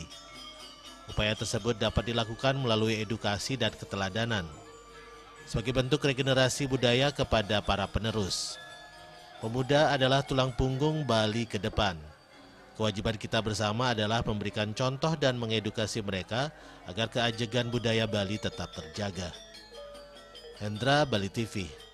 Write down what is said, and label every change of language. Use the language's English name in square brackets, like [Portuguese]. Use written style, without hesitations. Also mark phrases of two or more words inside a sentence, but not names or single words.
[Indonesian] Upaya tersebut dapat dilakukan melalui edukasi dan keteladanan, sebagai bentuk regenerasi budaya kepada para penerus. Pemuda adalah tulang punggung Bali ke depan. Kewajiban kita bersama adalah memberikan contoh dan mengedukasi mereka agar keajegan budaya Bali tetap terjaga. Hendra, Bali TV.